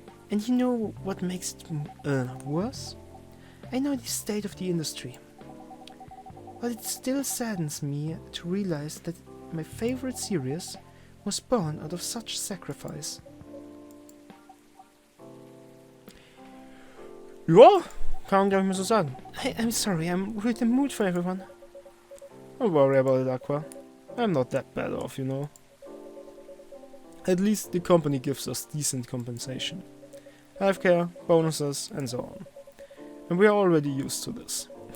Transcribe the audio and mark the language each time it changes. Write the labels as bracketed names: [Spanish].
[English] And you know what makes it worse? I know the state of the industry, but it still saddens me to realize that my favorite series was born out of such sacrifice. [German] Ja, kann man glaube ich mal so sagen. [English] I'm sorry, I'm really in the mood for everyone. Don't worry about it, Aqua. I'm not that bad off, you know. At least the company gives us decent compensation. Healthcare, bonuses, and so on. And we are already used to this.